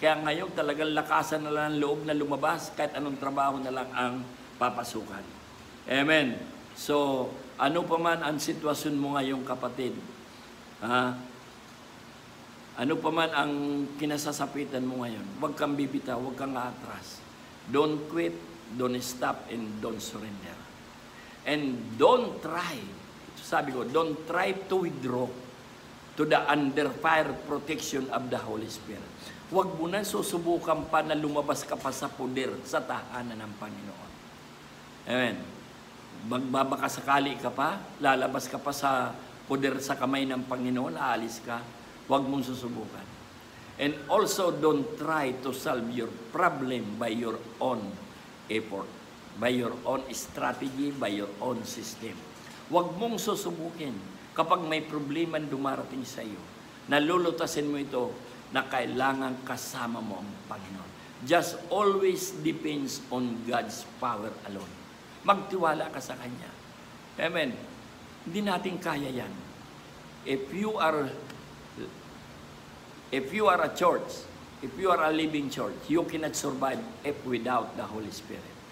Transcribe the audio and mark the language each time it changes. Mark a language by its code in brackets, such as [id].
[tl] Kaya ngayon talagang lakasan na lang ang loob na lumabas kahit anong trabaho na lang ang papasukan. Amen. So, ano pa man ang sitwasyon mo ngayong kapatid, ano pa man ang kinasasapitan mo ngayon, huwag kang bibitaw, huwag kang atras. [en] Don't quit, don't stop, and don't surrender. And don't try, [tl] sabi ko, [en] don't try to withdraw to the under fire protection of the Holy Spirit. [tl] Huwag mo na susubukan pa na lumabas ka pa sa poder sa tahanan ng Panginoon. Amen. Magbabakasakali ka pa, lalabas ka pa sa poder sa kamay ng Panginoon, aalis ka, huwag mong susubukan. [en] And also, don't try to solve your problem by your own effort, by your own strategy, by your own system. [tl] Huwag mong susubukin kapag may problema dumarating sa iyo. Nalulutasin mo ito na kailangan kasama mo ang Panginoon. [en] Just always depends on God's power alone. [tl] Magtiwala ka sa Kanya. Amen. Hindi natin kaya yan. [en] If you are a church, if you are a living church, you cannot survive if without the Holy Spirit.